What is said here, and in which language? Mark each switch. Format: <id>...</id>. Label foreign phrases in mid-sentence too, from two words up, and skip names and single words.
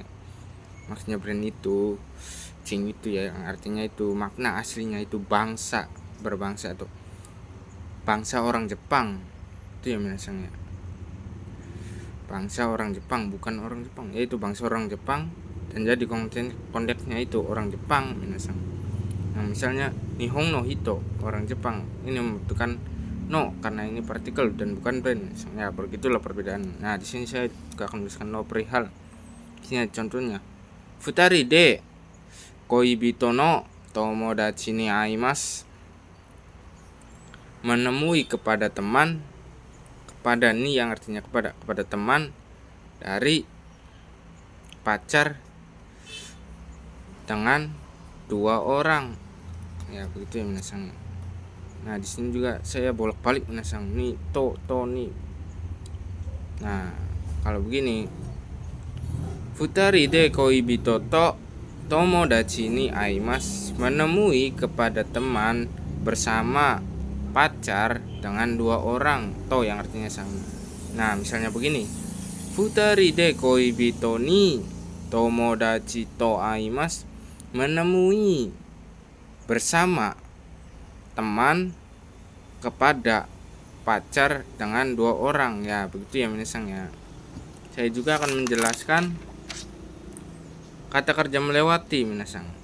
<id>Maksudnya brand itu jing itu ya yang artinya itu makna aslinya itu bangsa, berbangsa atau bangsa orang Jepang, itu ya minasang ya. Bangsa orang Jepang, bukan orang Jepang, yaitu bangsa orang Jepang, dan jadi konteksnya itu orang Jepang minasang. Nah, misalnya</id> <ja>Nihon no hito,</ja> <id>orang Jepang, ini membutuhkan no karena ini partikel dan bukan brand. Ya, begitulah perbedaan. Nah, di sini saya juga akan menuliskan no perihal. Di sini ada contohnya.</id> <ja>Futari de koibito no tomodachi ni aimasu.</ja> <id>Menemui kepada teman, kepada ni yang artinya kepada teman dari pacar dengan 2 orang. Ya, begitu ya minasang. Nah, di sini juga saya bolak-balik minasang,</id> <ja>ni to ni.</ja> <id>Nah, kalau begini,</id> <ja>futari de koibito to tomodachi ni aimasu,</ja> <id>menemui kepada teman bersama pacar dengan 2 orang, to yang artinya sama. Nah, misalnya begini,</id> <ja>Futari de koibito ni tomodachi to aimasu,</ja> <id>menemui bersama teman kepada pacar dengan 2 orang. Ya begitu ya minasang ya. Saya juga akan menjelaskan kata kerja melewati minasang.</id>